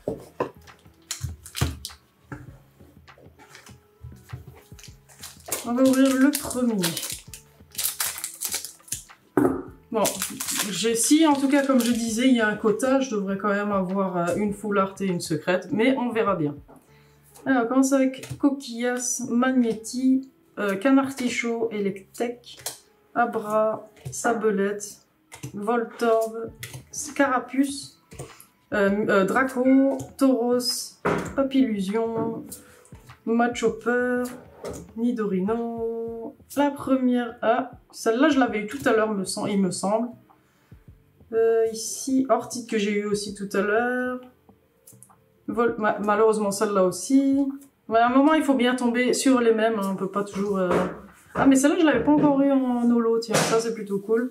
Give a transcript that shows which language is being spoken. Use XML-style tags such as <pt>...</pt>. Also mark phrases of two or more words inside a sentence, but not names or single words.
<fr>On va ouvrir le premier. Bon, si en tout cas comme je disais il y a un quota, je devrais quand même avoir une Full Art et une secrète, mais on verra bien. Alors on commence avec Coquillas, Magnéti, Canartichaud, Electek, Abra, Sabelette, Voltorb, Carapuce, Draco, Tauros, Papillusion, Machopper, Nidorino. La première, ah, celle-là je l'avais eu tout à l'heure, il me semble. Ici, Ortide que j'ai eu aussi tout à l'heure. Malheureusement celle-là aussi. Ouais, à un moment il faut bien tomber sur les mêmes, hein, on peut pas toujours... Ah mais celle-là je l'avais pas encore eu en holo, tiens, ça c'est plutôt cool.</fr>